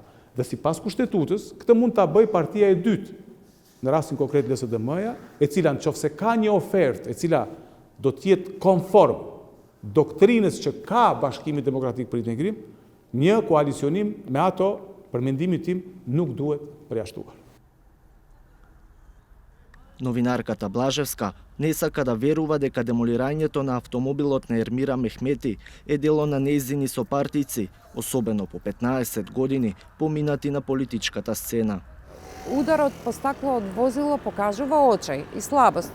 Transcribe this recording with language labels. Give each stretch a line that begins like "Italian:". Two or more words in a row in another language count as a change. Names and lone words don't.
Albanian: Dhe sipas kushtetutës, këtë mund ta bëj partia e dytë, në rastin konkret LSDM-ja, e cila nëse ka një ofertë e cila do të jetë konform doktrinës që ka Bashkimi Demokratik për Integrim, një koalicionim me ato, për mendimin tim, nuk duhet përjashtuar.
Macedonian: Новинарката Блажевска не сака да верува дека демолирањето на автомобилот на Ермира Мехмети е дело на нејзини сопартици, особено по 15 години поминати на политичката сцена. Ударот по стакло од возило покажува очај и слабост.